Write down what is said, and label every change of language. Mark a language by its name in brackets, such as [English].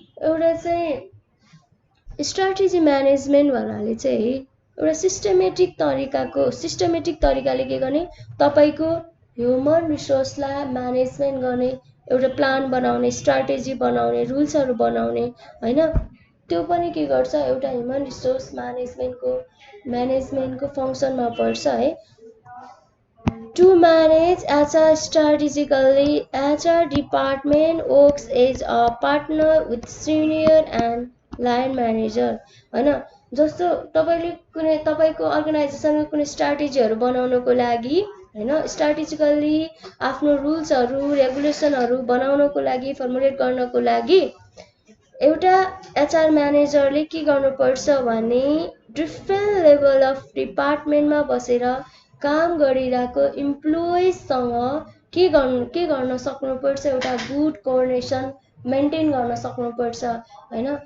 [Nepali] एउटा चाहिँ strategy management भन्नाले चाहिँ एउटा सिस्टमेटिक तरिकाले के गर्ने, तपाईँको ह्युमन रिसोर्सलाई म्यानेजमेन्ट गर्ने, एउटा प्लान बनाउने, स्ट्राटेजी बनाउने, रुल्सहरू बनाउने होइन। त्यो पनि के गर्छ, एउटा ह्युमन रिसोर्स म्यानेजमेन्टको फङ्सनमा पर्छ है। [English] To manage HR strategically, HR department works as a partner with senior and line manager होइन। [Nepali] जस्तो तपाईँको अर्गनाइजेसनको कुनै स्ट्राटेजीहरू बनाउनको लागि होइन, स्ट्राटेजिकल्ली आफ्नो रुल्सहरू रेगुलेसनहरू बनाउनको लागि, फर्मुलेट गर्नको लागि एउटा HR म्यानेजरले के गर्नुपर्छ भने डिफ्रेन्ट लेभल अफ डिपार्टमेन्टमा बसेर काम गरिरहेको इम्प्लोइजसँग के गर्न सक्नुपर्छ, एउटा गुड कोअर्डिनेसन मेन्टेन गर्न सक्नुपर्छ होइन।